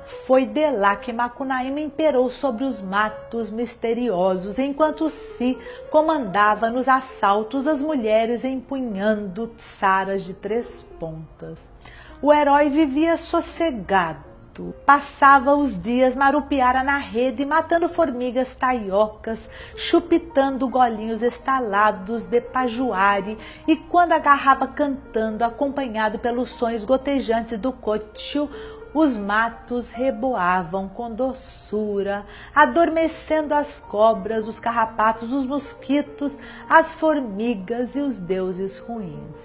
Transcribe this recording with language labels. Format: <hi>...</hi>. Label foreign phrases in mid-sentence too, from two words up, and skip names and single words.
<pt>Foi de lá que Macunaíma imperou sobre os matos misteriosos, enquanto Si comandava nos assaltos as mulheres empunhando saras de 3 pontas. O herói vivia sossegado. Passava os dias marupiara na rede, matando formigas taiocas, chupitando golinhos estalados de pajuari, e quando agarrava cantando, acompanhado pelos sons gotejantes do cocho, os matos reboavam com doçura, adormecendo as cobras, os carrapatos, os mosquitos, as formigas e os deuses ruins.</pt>